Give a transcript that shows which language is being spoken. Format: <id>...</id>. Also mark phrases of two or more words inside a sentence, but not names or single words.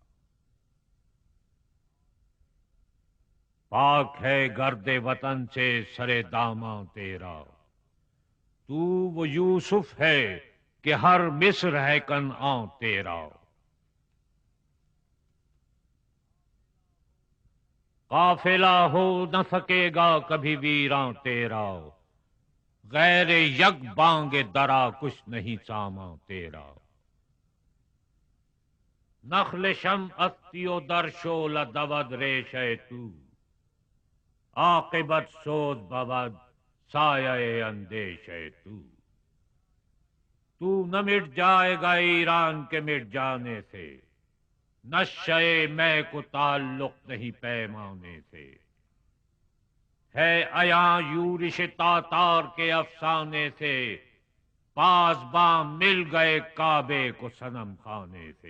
<ur>پاک ہے گرد وطن سے سر داماں تیرا، تو وہ یوسف ہے کہ ہر مصر ہے کنعان تیرا۔ قافلہ ہو نہ سکے گا کبھی ویراں تیرا، غیر یک بانگ درا کچھ نہیں سامان تیرا۔</ur> <fa>نخل شم استی و در شعلہ دود ریشہ تو، عاقبت سوز بود سایہ اندیشہ تو</fa> <ur>نہ مٹ جائے گا ایران کے مٹ جانے سے، نشہ میں کو تعلق نہیں پیمانے سے۔ ہے عیاں یورش تاتار کے افسانے سے، پاسباں مل گئے کعبے کو صنم خانے سے۔</ur>